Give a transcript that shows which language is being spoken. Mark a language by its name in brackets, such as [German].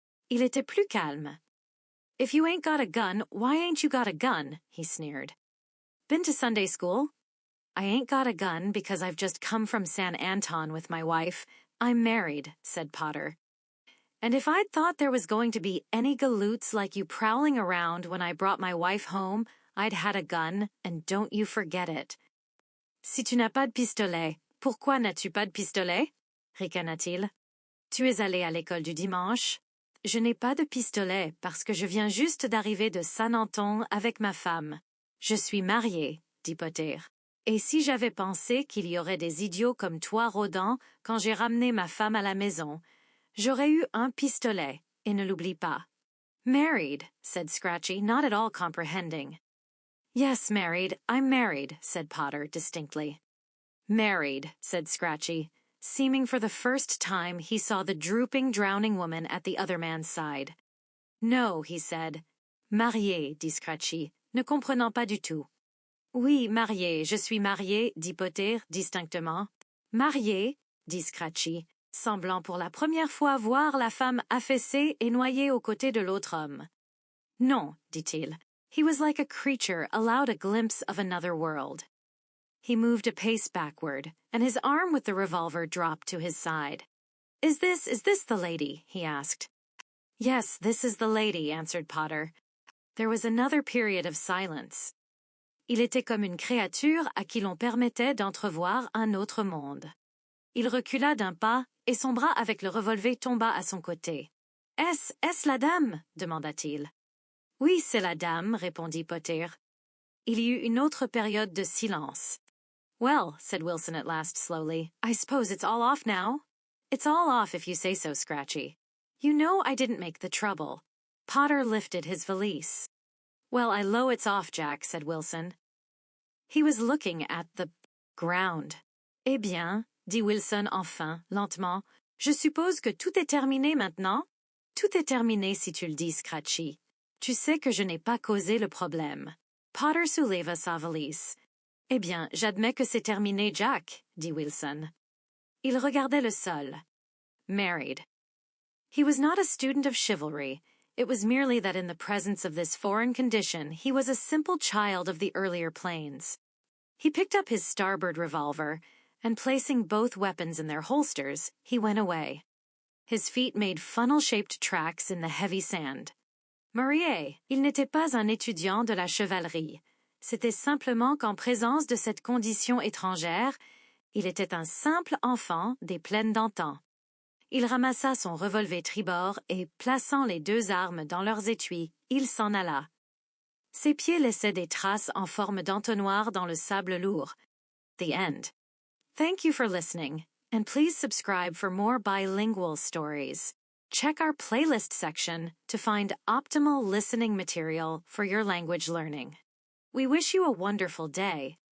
[French] Il était plus calme. [English] "If you ain't got a gun, why ain't you got a gun?" he sneered. "Been to Sunday school?" "I ain't got a gun because I've just come from San Anton with my wife. I'm married," said Potter. "And if I'd thought there was going to be any galoots like you prowling around when I brought my wife home, I'd had a gun, and don't you forget it." [French] "Si tu n'as pas de pistolet, pourquoi n'as-tu pas de pistolet?" ricana-t-il. "Tu es allé à l'école du dimanche?" "Je n'ai pas de pistolet parce que je viens juste d'arriver de San Anton avec ma femme. Je suis marié," dit Potter. "Et si j'avais pensé qu'il y aurait des idiots comme toi rôdant quand j'ai ramené ma femme à la maison, j'aurais eu un pistolet, et ne l'oublie pas. [English] Married, said Scratchy, not at all comprehending. Yes, married. I'm married, said Potter distinctly. Married, said Scratchy, seeming for the first time he saw the drooping, drowning woman at the other man's side. No, he said. [French] Marié, dit Scratchy, ne comprenant pas du tout. Oui, marié, je suis marié, dit Potter distinctement. Marié, dit Scratchy, semblant pour la première fois voir la femme affaissée et noyée aux côtés de l'autre homme. Non, dit-il. [English] He was like a creature allowed a glimpse of another world. He moved a pace backward, and his arm with the revolver dropped to his side. Is this the lady? He asked. Yes, this is the lady, answered Potter. There was another period of silence. [French] Il était comme une créature à qui l'on permettait d'entrevoir un autre monde. Il recula d'un pas, et son bras avec le revolver tomba à son côté. Est-ce la dame? Demanda-t-il. Oui, c'est la dame, répondit Potter. Il y eut une autre période de silence. [English] Well, said Wilson at last slowly, I suppose it's all off now? It's all off if you say so, Scratchy. You know I didn't make the trouble. Potter lifted his valise. Well, I low it's off, Jack, said Wilson. He was looking at the ground. [French] Eh bien, dit Wilson enfin, lentement, je suppose que tout est terminé maintenant? Tout est terminé si tu le dis, Scratchy. Tu sais que je n'ai pas causé le problème. Potter souleva sa valise. Eh bien, j'admets que c'est terminé, Jack, dit Wilson. Il regardait le sol. [English] Married. He was not a student of chivalry. It was merely that in the presence of this foreign condition he was a simple child of the earlier plains. He picked up his starboard revolver, and placing both weapons in their holsters, he went away. His feet made funnel-shaped tracks in the heavy sand. [French] Marié, il n'était pas un étudiant de la chevalerie. C'était simplement qu'en présence de cette condition étrangère, il était un simple enfant des plaines d'antan. Il ramassa son revolver tribord et, plaçant les deux armes dans leurs étuis, il s'en alla. Ses pieds laissaient des traces en forme d'entonnoir dans le sable lourd. [English] The end. Thank you for listening, and please subscribe for more bilingual stories. Check our playlist section to find optimal listening material for your language learning. We wish you a wonderful day.